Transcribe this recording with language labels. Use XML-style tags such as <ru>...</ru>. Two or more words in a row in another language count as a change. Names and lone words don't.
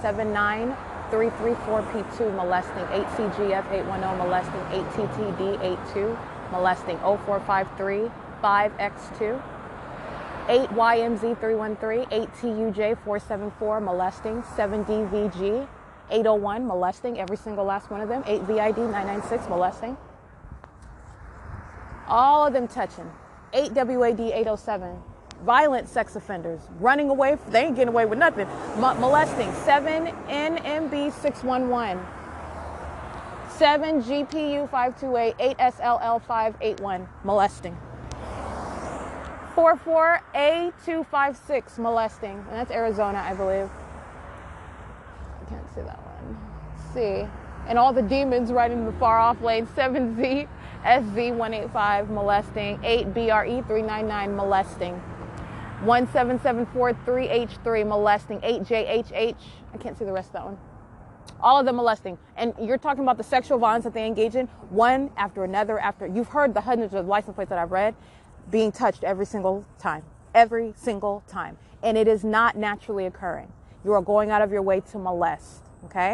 <en>79334P2, molesting, 8CGF 810, molesting, 8TTD 82, molesting, 0453 5X2, 8YMZ 313, 8TUJ 474, molesting, 7DVG 801, molesting, every single last one of them, 8VID 996, molesting. All of them touching. 8WAD 807. Violent sex offenders. Running away. They ain't getting away with nothing. Molesting. 7NMB 611. 7GPU 528. 8SLL 581. Molesting. 44A256. Molesting. And that's Arizona, I believe. I can't see that one. Let's see. And all the demons right in the far off lane. 7Z. SZ185 molesting, 8BRE 399 molesting, 17743H3 molesting, 8JHH, I can't see the rest of that one. All of them molesting. And you're talking about the sexual violence that they engage in, one after another after. You've heard the hundreds of license plates that I've read being touched every single time. Every single time. And it is not naturally occurring. You are going out of your way to molest, okay?</en>